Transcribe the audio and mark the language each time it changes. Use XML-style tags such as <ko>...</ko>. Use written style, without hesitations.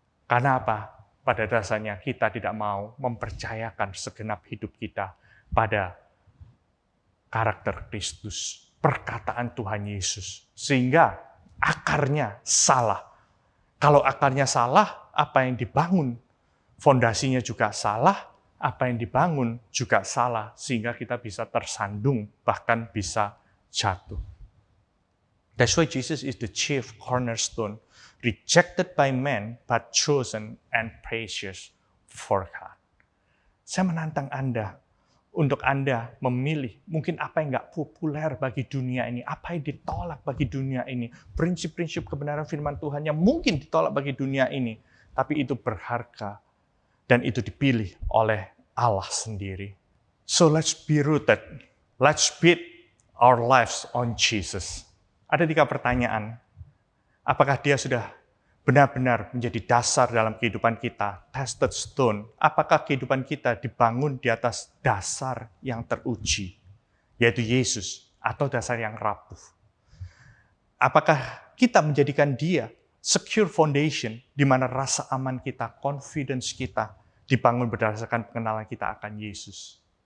<id>Karena apa? Pada dasarnya kita tidak mau mempercayakan segenap hidup kita pada karakter Kristus, perkataan Tuhan Yesus. Sehingga akarnya salah. Kalau akarnya salah, apa yang dibangun, fondasinya juga salah, apa yang dibangun juga salah. Sehingga kita bisa tersandung, bahkan bisa jatuh.</id> <en>That's why Jesus is the chief cornerstone, rejected by men, but chosen and precious for God.</en> <id>Saya menantang Anda, untuk Anda memilih mungkin apa yang nggak populer bagi dunia ini, apa yang ditolak bagi dunia ini, prinsip-prinsip kebenaran firman Tuhan yang mungkin ditolak bagi dunia ini, tapi itu berharga, dan itu dipilih oleh Allah sendiri.</id> <en>So let's be rooted, let's build our lives on Jesus.</en> <id>Ada 3 pertanyaan. Apakah dia sudah benar-benar menjadi dasar dalam kehidupan kita, tested stone? Apakah kehidupan kita dibangun di atas dasar yang teruji, yaitu Yesus, atau dasar yang rapuh? Apakah kita menjadikan dia secure foundation, di mana rasa aman kita, confidence kita, dibangun berdasarkan pengenalan kita akan Yesus?</id>